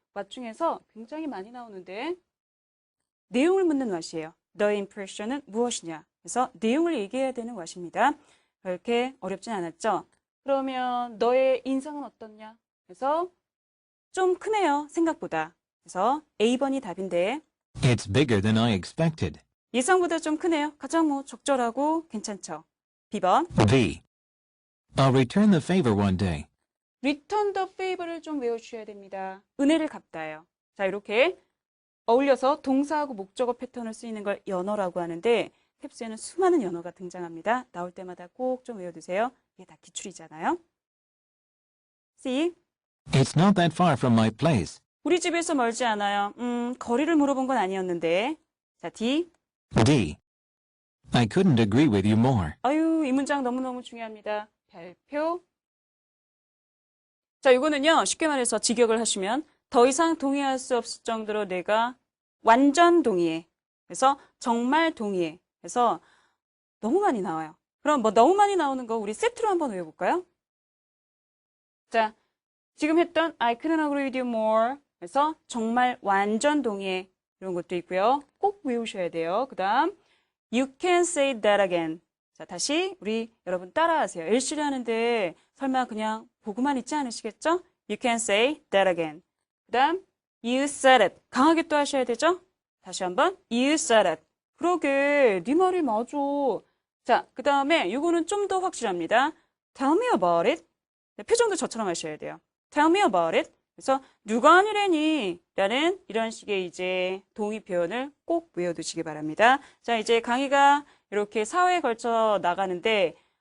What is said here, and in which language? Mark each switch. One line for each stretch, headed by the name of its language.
Korean: 왓 중에서 굉장히 많이 나오는데 내용을 묻는 왓이에요. 너의 impression은 무엇이냐? 그래서 내용을 얘기해야 되는 왓입니다. 그렇게 어렵진 않았죠? 그러면 너의 인상은 어떻냐? 그래서 좀 크네요. 생각보다. 그래서 A번이 답인데
English: It's bigger than I expected.
Korean: 예상보다 좀 크네요. 가장 적절하고 괜찮죠? B번.
English: B. I'll return the favor one day. return the favor
Korean: 를 좀 외워주셔야 됩니다. 은혜를 갚다예요. 자, 이렇게 어울려서 동사하고 목적어 패턴을 쓰이는 걸 연어라고 하는데 탭스에는 수많은 연어가 등장합니다. 나올 때마다 꼭 좀 외워두세요. 이게 다 기출이잖아요. C. It's not that far from my place. 우리 집에서 멀지 않아요. 거리를 물어본 건 아니었는데. 자, D. D. I couldn't agree with you more. 아유, 이 문장 너무너무 중요합니다. 별표. 자, 이거는요, 쉽게 말해서 직역을 하시면 더 이상 동의할 수 없을 정도로 내가 완전 동의해. 그래서 정말 동의해. 그래서 너무 많이 나와요. 그럼 뭐 너무 많이 나오는 거 우리 세트로 한번 외워볼까요? 자, 지금 했던
English: I couldn't agree with you more.
Korean: 그래서 정말 완전 동의해. 이런 것도 있고요. 꼭 외우셔야 돼요. 그 다음
English: You can say that again.
Korean: 자, 다시 우리 여러분 따라하세요. LC를 하는데 설마 그냥 보고만 있지 않으시겠죠?
English: You can say that again.
Korean: 그 다음
English: You said it.
Korean: 강하게 또 하셔야 되죠? 다시 한번
English: You said it.
Korean: 그러게 네 말이 맞아. 자, 그 다음에 이거는 좀 더 확실합니다.
English: Tell me about it.
Korean: 네, 표정도 저처럼 하셔야 돼요.
English: Tell me about it.
Korean: 그래서 누가 아니래니? 라는 이런 식의 이제 동의 표현을 꼭 외워두시기 바랍니다. 자, 이제 강의가 이렇게 4회에 걸쳐 나가는데